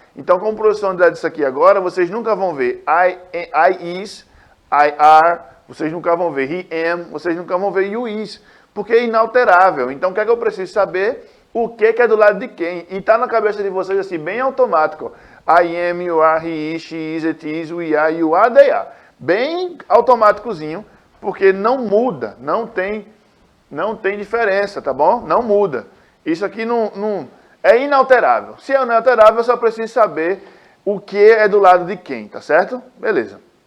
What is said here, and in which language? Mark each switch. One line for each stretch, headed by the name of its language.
Portuguese: Então, como professor André disse aqui agora, vocês nunca vão ver I is, I are, vocês nunca vão ver he am, vocês nunca vão ver you is, porque é inalterável. Então, o que é que eu preciso saber? O que é do lado de quem? E está na cabeça de vocês assim, bem automático.
English: I am, you are, he is, she is, it is, we are, you are, they are.
Portuguese: Bem automáticozinho, porque não muda, não tem diferença, tá bom? Não muda. Isso aqui não é inalterável. Se é inalterável, eu só preciso saber o que é do lado de quem, tá certo? Beleza.